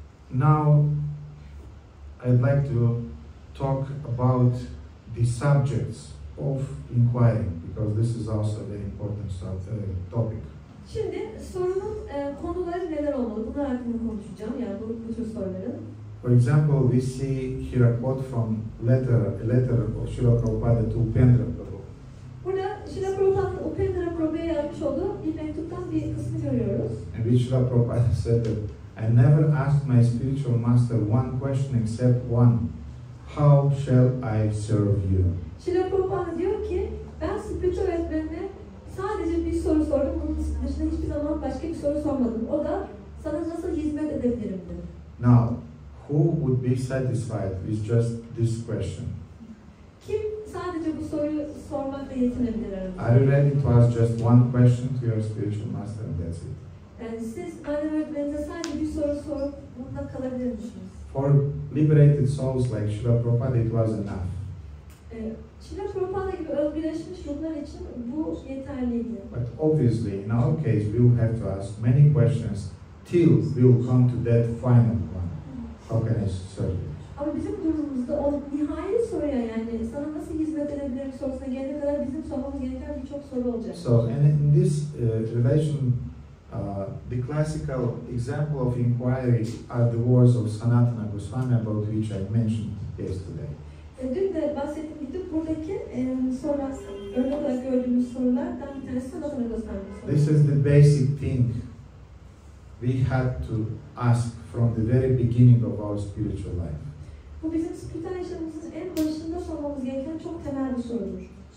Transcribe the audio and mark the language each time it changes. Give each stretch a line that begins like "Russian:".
English: Now, I'd like to talk about the subjects of inquiring, because this is also a very important topic.
Turkish: Şimdi sorunun konuları neler olmalı? Bunlar hakkında konuşacağım, yani bu tür soruların.
English: For example, we see here a quote from a letter of Srila Prabhupada to Upendra Prabhu.
Turkish: Burada Srila Prabhupāda'nın Upendra Prabhu'ya yazmış olduğu bir mektuptan bir kısmı görüyoruz.
English: In which Srila Prabhupada said that I never asked my spiritual master one question except one: how shall I serve you?
Turkish: Srila Prabhupada diyor ki, ben spiritüel öğretmenine sadece bir soru sordum, bunun dışında hiçbir zaman başka bir soru sormadım. O da sana nasıl hizmet edebilirimdi.
English: Now, who would be satisfied with just this question?
Turkish: Kim sadece bu soruyu sormakla yetinebilir aramızda?
English: Are you ready to ask just one question to your spiritual master and that's it?
Turkish: Yani siz manevi öğretmeninize sadece bir soru sorup bununla kalabilir misiniz?
English: For liberated souls like Srila Prabhupada, it was enough.
Turkish: Srila Prabhupada gibi özgürleşmiş ruhlar için bu yeterliydi.
English: But obviously, in our case, we will have to ask many questions till we will come to that final one. How can I serve you?
Turkish: Ama bizim durumumuzda o nihai soruya, yani sana nasıl hizmet edebilirim sorusuna gelene kadar bizim sormamız gereken birçok soru olacak.
English: So, and in this relation, the classical example of inquiry are the words of Sanatana Goswami, about which I mentioned yesterday.
Turkish: Dün de bahsettiğim gibi buradaki sorular, örnek olarak gördüğümüz sorulardan bir tanesi Sanatana Goswami sorusu.
English: This is the basic thing we had to ask from the very beginning of our spiritual life.
Turkish: Bu bizim spiritüel yaşamımızın en başında sormamız gereken çok temel bir sorudur.